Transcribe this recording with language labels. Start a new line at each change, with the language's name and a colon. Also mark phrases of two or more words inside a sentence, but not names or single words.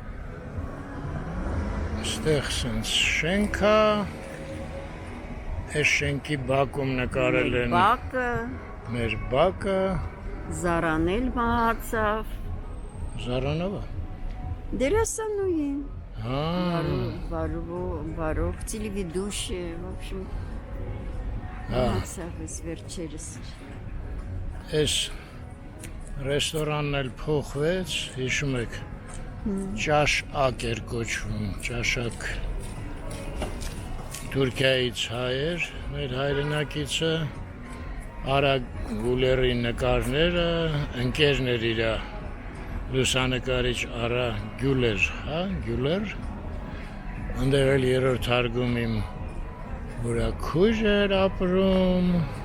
Armenian: Ստեղ սենց շենք է, այս շենքի բակում նկարել են Բակը, մեր բակը, Զարանել մահացավ, Զարանովը։ դերասանուհին, Հա, վարող,
Russian: телеведущая, в общем,
Armenian: մահացավ ես վերջերս։ այս ռեստորանն էլ փոխվեց, հիշում եք, ճաշակ էր կոչվում, ճաշակ Թուրքիայից հայեր, մեր հայրենակիցը, Արա Գուլերի նկարները, ընկերներ իրա, լուսանկարիչ Արա Գյուլեր, հա, Գյուլեր, ընդեղ էլ երրորդ հարգում իմ որա քույր էր ապրում,